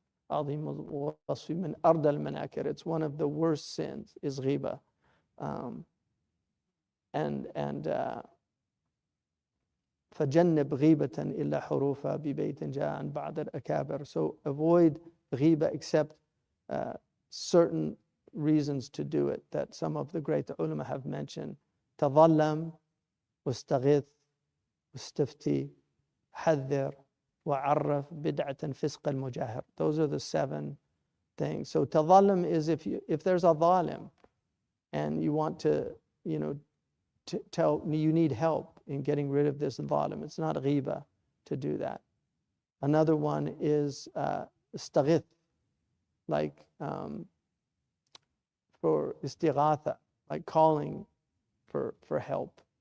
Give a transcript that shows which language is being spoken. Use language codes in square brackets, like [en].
[en] It's one of the worst sins, is ghiba. [ar] فَجَنِّبْ غِيبَةً إِلَّا حُرُوفًا بِبَيْتٍ جَاءً بَعْدَ الْأَكَابِرِ. [en] So avoid ghiba except certain reasons to do it that some of the great ulama have mentioned. [ar] تظلم واستغث واستفتي حذر وعرف بدعة فسق المجاهر. [en] Those are the 7 things. So tadhallam is if there's a zalim and you want to tell you need help in getting rid of this zalim, it's not ghiba to do that. Another one is istaghith, like for istighatha, like calling for help.